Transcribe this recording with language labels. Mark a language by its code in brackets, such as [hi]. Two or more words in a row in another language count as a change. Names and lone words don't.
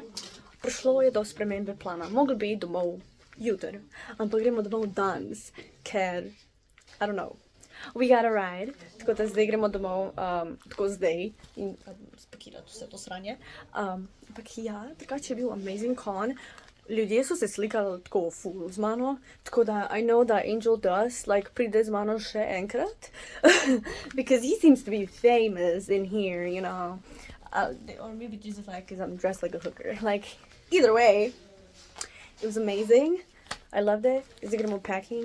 [sl] Prišlo je do spremembe plana, mogli bi iti domov jutri, ampak gremo domov danes, ker, [en] I don't know, we got a ride, [sl] tako da zdaj gremo domov, tako zdaj, in spakirati vse to sranje, ampak ja, drugače je bil [en] amazing con. [sl] Ljudje so se slikali tako full z mano, tako da [en] I know that Angel Dust like [sl] pride z mano še enkrat, [en] because he seems to be famous in here, you know, or maybe just like because I'm dressed like a hooker, like either way, it was amazing, I loved it. Is it gonna be packing?